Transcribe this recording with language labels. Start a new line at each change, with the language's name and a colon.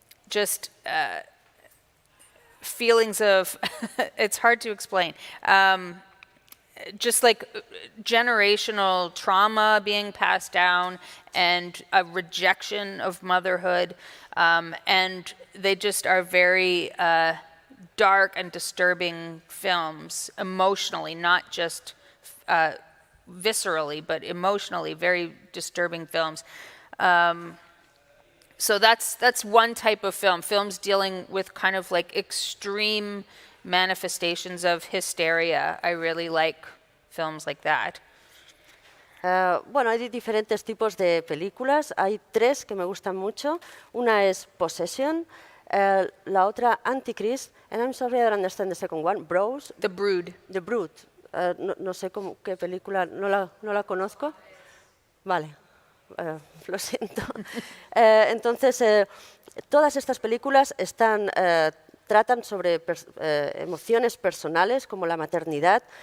English: just feelings of, it's hard to explain, just like generational trauma being passed down and a rejection of motherhood, and they just are very dark and disturbing films emotionally, not just viscerally, but emotionally very disturbing films. So that's one type of film, films dealing with kind of like extreme manifestations of hysteria. I really like films like that.
Spanish: Bueno, hay diferentes tipos de películas. Hay 3 que me gustan mucho. Una es Possession, la otra Antichrist,
English: and I'm sorry I don't understand the second one. Bros. The Brood. The Brood.
Spanish: No sé qué película, no la conozco. Vale. Lo siento. Entonces, todas estas películas tratan sobre emociones personales como la maternidad.